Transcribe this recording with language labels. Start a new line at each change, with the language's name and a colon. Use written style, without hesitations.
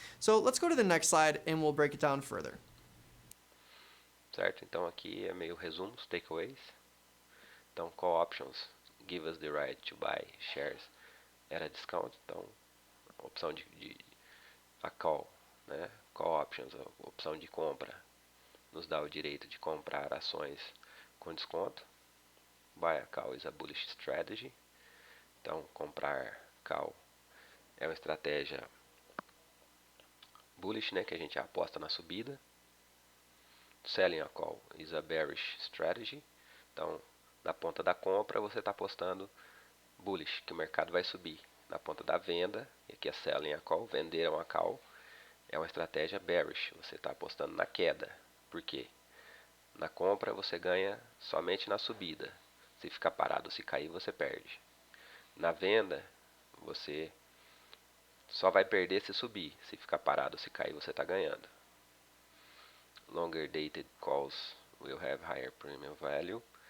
English: So let's go to the next slide and we'll break it down further.
Portuguese: Certo? Então aqui é meio resumo, os takeaways. Então,
English: call options give us the right to buy shares at a discount.
Portuguese: Então, a opção de a call, né? Call options, a opção de compra, nos dá o direito de comprar ações com desconto.
English: Buy a call is a bullish strategy.
Portuguese: Então, comprar call é uma estratégia bullish, né, que a gente aposta na subida.
English: Selling a call is a bearish strategy.
Portuguese: Então, na ponta da compra você está apostando bullish, que o mercado vai subir. Na ponta da venda, e aqui é
English: selling a call,
Portuguese: venderam a call, é uma estratégia bearish. Você está apostando na queda. Por quê? Na compra você ganha somente na subida. Se ficar parado, se cair, você perde. Na venda, você só vai perder se subir. Se ficar parado, se cair, você está ganhando.
English: Longer dated calls will have higher premium value.